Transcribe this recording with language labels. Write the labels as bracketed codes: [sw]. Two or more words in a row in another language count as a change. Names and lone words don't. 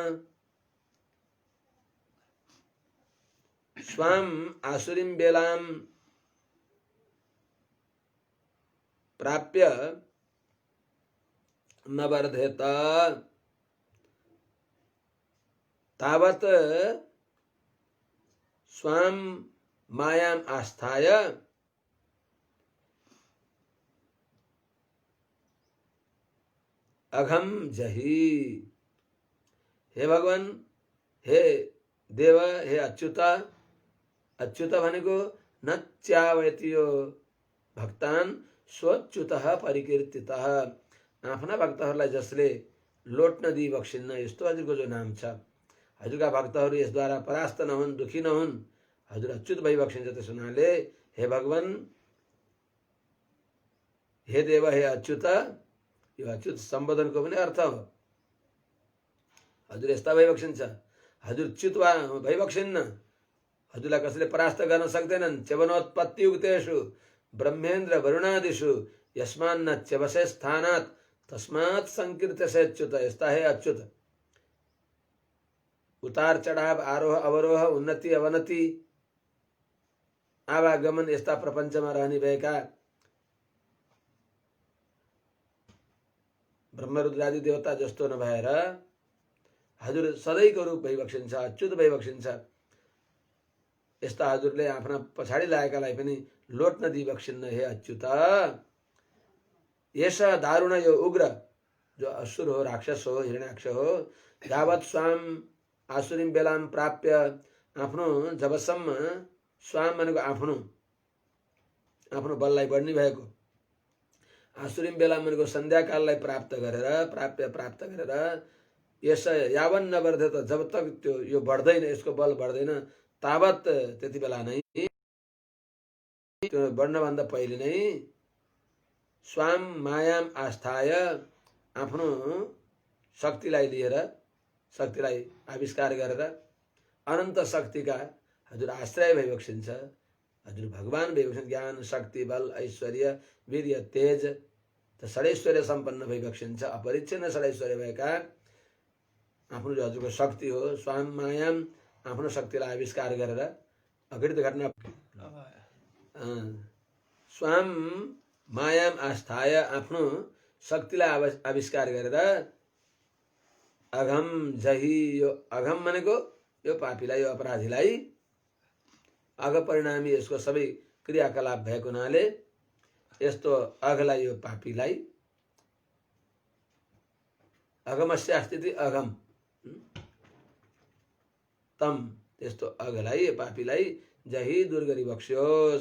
[sa] स्वां आसुरीं बेलां प्राप्य न वर्धेत तावत् स्वां मायाम आस्थाय अघम जहि। [ne] हे भगवान, हे देव, हे अच्युत, अच्युत भनेको [sa] न च्यावयति यो भक्तान स्वच्युतः परिकीर्तितः, [ne] आफ्ना भक्तहरूलाई जसले लोट्न दिई बक्सिन्न, यस्तो हजुरको जो नाम छ, हजुरका भक्तहरू यसद्वारा परास्त नहुन्, दुखी नहुन्, हजुर अच्युत भई बक्सिन्छ। त्यसो हुनाले हे भगवान, हे देव, हे अच्युत, यो अच्युत सम्बोधनको पनि अर्थ हो। हजुर यस्ता भई बक्सिन्छ, हजुर च्युत भई बक्सिन्न, हजुरलाई कसैले परास्त गर्न सक्दैनन्। [sa] च्यवनोत्पत्ति युक्तेषु ब्रह्मेन्द्र वरुणादिषु यस्मान्न च्यवसे स्थानात् तस्मात् संकीर्त्यसे अच्युत। [ne] यस्ता है अच्युत, उतार चढाव, आरोह अवरोह, उन्नति अवनति, आवागमन यस्ता प्रपञ्चमा रहने भएका ब्रह्मरुद्रादि देवता जस्तो नभएर हजुर सधैँको रूप भई बक्सिन्छ, अच्युत भई बक्सिन्छ। यस्ता हजुरले आफ्ना पछाडि लागेकालाई पनि लोट्न दिई बक्सिन्न। हे अच्युत, यस दारुण, यो उग्र जो असुर हो, राक्षस हो, हिरण्याक्ष हो, [sa] यावत स्वाम आसुरीं बेलाम प्राप्य, [ne] आफ्नो जबसम्म, स्वाम भनेको आफ्नो, आफ्नो बललाई बढ्ने भएको, आसुरीं बेलाम भनेको सन्ध्याकाललाई प्राप्त गरेर यस [sa] यावन नवर्धेत, [hi] जब तक [ne] त्यो यो बढ्दैन, यसको बल बढ्दैन, तावत त्यति बेला नै, त्यो बढ्नभन्दा पहिले नै [sa] स्वाम मायाम आस्थाय, [ne] आफ्नो शक्तिलाई लिएर, शक्तिलाई आविष्कार गरेर अनन्त शक्तिका हजुर आश्रय भई बक्सिन्छ। हजुर भगवान भई बक्सिन्छ। ज्ञान, शक्ति, बल, ऐश्वर्य, वीर्य, तेज त षडैश्वर्य सम्पन्न भई बक्सिन्छ। अपरिच्छिन्न षडैश्वर्य भएका आफ्नो जो हजुरको शक्ति हो, [sa] स्वाम मायाम, [ne] आफ्नो शक्तिलाई आविष्कार गरेर अघटित घटना [sa] स्वाम मायाम आस्थाय, [ne] आफ्नो शक्तिलाई आविष्कार गरेर [sa] अघम जहि, [ne] यो अघम भनेको यो पापीलाई, यो अपराधीलाई अघ परिणामी यसको सबै क्रियाकलाप भएको हुनाले यस्तो अघलाई यो पापीलाई [sa] अघमस्यास्थिति अघम तम [ne] त्यस्तो अघलाई पापीलाई जही दूर गरी बक्स्योस्।